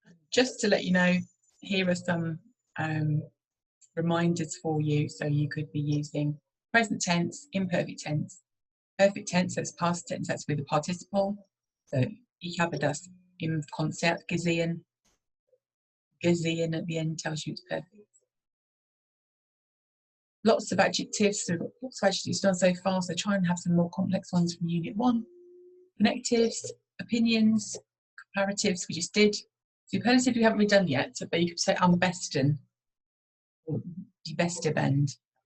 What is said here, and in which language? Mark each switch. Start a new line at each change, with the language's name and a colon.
English: Just to let you know, here are some reminders for you. So you could be using present tense, imperfect tense, perfect tense, that's past tense, that's with the participle.
German: So ich habe das im Konzert gesehen.
English: Gesehen at the end tells you it's perfect. Lots of adjectives, so we've got lots of adjectives done so far, so try and have some more complex ones from Unit 1. Connectives, opinions, comparatives we just did. Superlative we haven't really done yet, but you could say
German: am besten,
English: or
German: die beste Band.